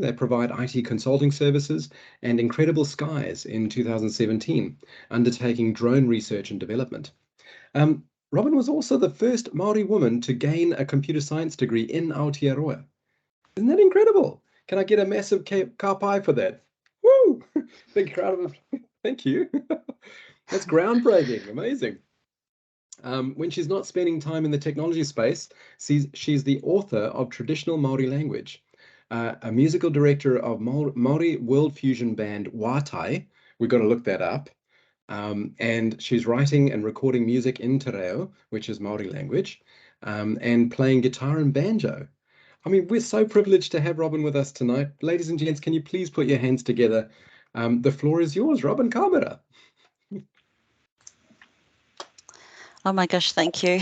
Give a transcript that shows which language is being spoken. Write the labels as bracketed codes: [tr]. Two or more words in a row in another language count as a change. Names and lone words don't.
[en] They provide IT consulting services, and Incredible Skies in 2017, undertaking drone research and development. Robyn was also the first Maori woman to gain a computer science degree in Aotearoa. Isn't that incredible? Can I get a massive [mi] ka pai [en] for that? Woo! Big crowd of thank you. That's groundbreaking, amazing. When she's not spending time in the technology space, she's the author of Traditional Maori Language, a musical director of Maori world fusion band Wātai. We've got to look that up. And she's writing and recording music in [mi] te reo, [en] which is Maori language, and playing guitar and banjo. I mean, we're so privileged to have Robyn with us tonight. Ladies and gents, can you please put your hands together? The floor is yours, Robyn Kamira. Oh my gosh, thank you.